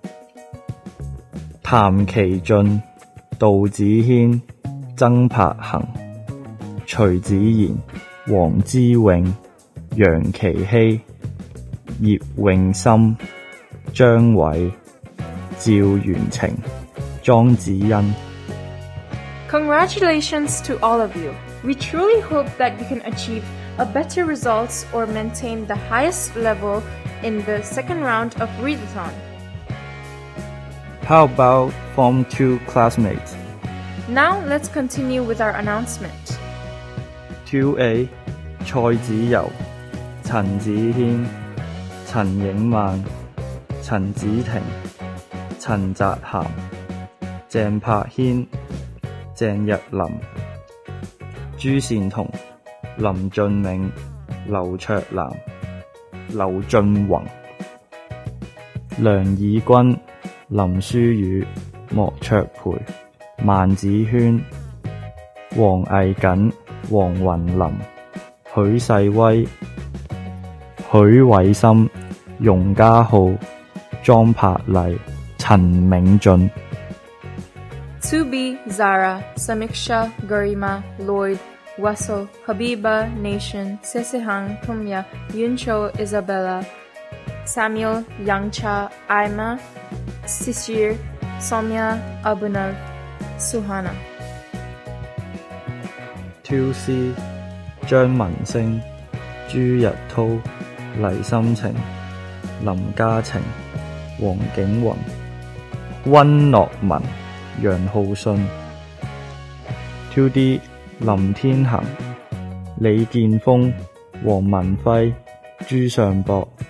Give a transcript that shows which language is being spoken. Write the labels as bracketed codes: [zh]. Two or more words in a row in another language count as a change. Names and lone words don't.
[yue] 譚其俊、杜子軒、曾柏恒、徐子賢、黃之永、楊琪希、葉詠森、張偉、趙元晴、莊子欣。 [en] Congratulations to all of you. We truly hope that you can achieve a better results or maintain the highest level in the second round of readathon. How about Form 2 classmates? Now let's continue with our announcement. [yue] 2A 蔡子柔、陳子軒、陳影曼、陳子婷、陳澤涵、鄭柏軒、鄭日林、朱善彤、林俊銘、劉卓南、劉俊宏、梁以軍、林書宇、莫卓培、萬子軒、黃毅瑾、黃雲林、許世威、許偉森、容家浩、莊柏麗、陳銘俊。 [en] 2B Zara, Samiksha, Garima, Lloyd, Waso, Habiba, Nation, Sesihang, Tumya, Yuncho, Isabella, Samuel, Yangcha, Aima, Sisir, Somya, Abunav, Suhana. [yue] 2C 張文星、朱日濤、黎心晴、林嘉晴、黃景雲、溫樂文、楊浩信。 2D 林天恒、李建峰、黃文輝、朱尚博。